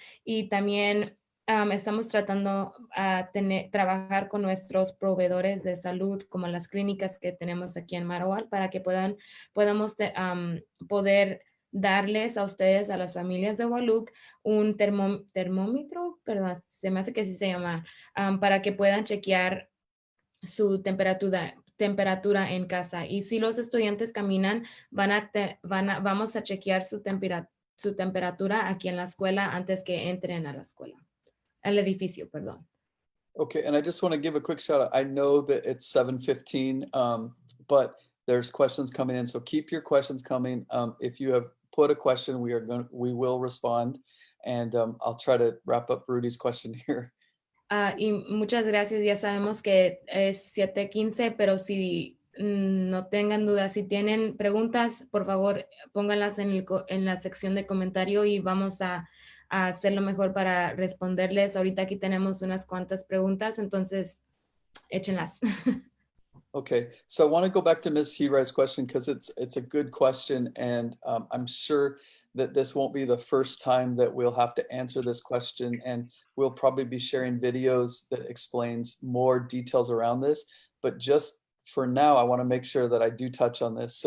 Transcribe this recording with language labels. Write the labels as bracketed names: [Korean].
[Spanish] Y también estamos tratando trabajar con nuestros proveedores de salud, como las clínicas que tenemos aquí en Marowal, para que podamos poder darles a ustedes, a las familias de Wahluke, un termómetro, perdón, se me hace que así se llama, para que puedan chequear su temperatura en casa. Y si los estudiantes caminan, vamos a chequear su temperatura aquí en la escuela antes que entren a la escuela. Al edificio, perdón. [English] Okay, and I just want to give a quick shout out. I know that it's 7:15, but there's questions coming in, so keep your questions coming. If you have put a question, we will respond, and I'll try to wrap up Rudy's question here. [Spanish] Y muchas gracias. Ya sabemos que es 7:15, pero si no tengan dudas, si tienen preguntas, por favor, pónganlas en la sección de comentario y vamos a hacer lo mejor para responderles. Ahorita aquí tenemos unas cuantas preguntas, entonces échenlas. [English] Okay, so I want to go back to Ms. Hirai's question because it's a good question, and I'm sure that this won't be the first time that we'll have to answer this question, and we'll probably be sharing videos that explains more details around this. But just for now, I want to make sure that I do touch on this.